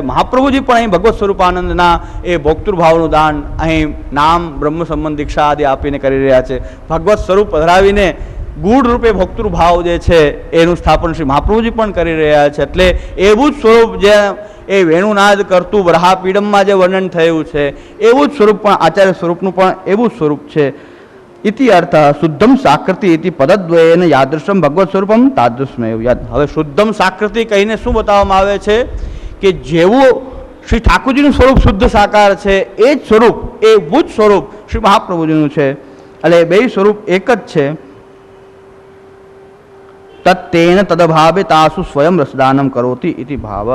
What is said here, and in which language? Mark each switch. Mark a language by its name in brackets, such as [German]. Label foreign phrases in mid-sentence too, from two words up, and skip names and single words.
[Gujarati] મહાપ્રભુજી પણ અહીં ભગવત સ્વરૂપાનંદના એ ભોક્તૃભાવનું દાન અહીં નામ બ્રહ્મ સંબંધ દીક્ષા આદિ આપીને કરી રહ્યા છે. ભગવત સ્વરૂપ પધરાવીને ગૂઢ રૂપે ભોક્તૃભાવ જે છે એનું સ્થાપન શ્રી મહાપ્રભુજી પણ કરી રહ્યા છે. એટલે એવું જ સ્વરૂપ જે એ વેણુનાદ કરતું વરહાપીડમમાં જે વર્ણન થયું છે એવું જ સ્વરૂપ પણ આચાર્ય સ્વરૂપનું પણ એવું જ સ્વરૂપ છે. [Sanskrit] इति अर्थः शुद्धम साकृति इति पदद्वयेन यादृशम भगवत स्वरूपम तादृशमेव યદ. [Gujarati] હવે [Sanskrit] શુદ્ધમ સાકૃતિ [Gujarati] કહીને શું બતાવવામાં આવે છે કે જેવું શ્રી ઠાકોરજીનું સ્વરૂપ શુદ્ધ સાકાર છે એ જ સ્વરૂપ, એવું જ સ્વરૂપ શ્રી મહાપ્રભુજીનું છે. એટલે બે સ્વરૂપ એક જ છે. [Sanskrit] તત્તેન તદભાવે તાસુ સ્વયં રસદાનમ કરોતિ ઇતિ ભાવ.